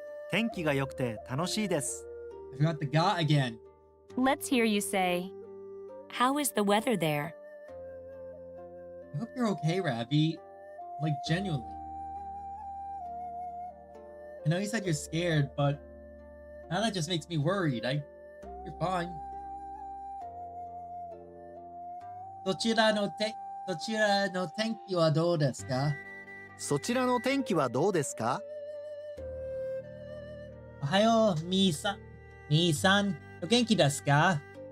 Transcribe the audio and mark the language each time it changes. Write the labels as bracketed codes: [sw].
[ja] 天気が良くて楽しいです。 [en] I forgot the ga again. Let's hear you say, how is the weather there? I hope you're okay, Ravi. Like, genuinely. I know you said you're scared, but now that just makes me worried. You're fine. [ja] そちらの天気はどうですか？そちらの天気はどうですか？おはよう、みーさん、お元気ですか？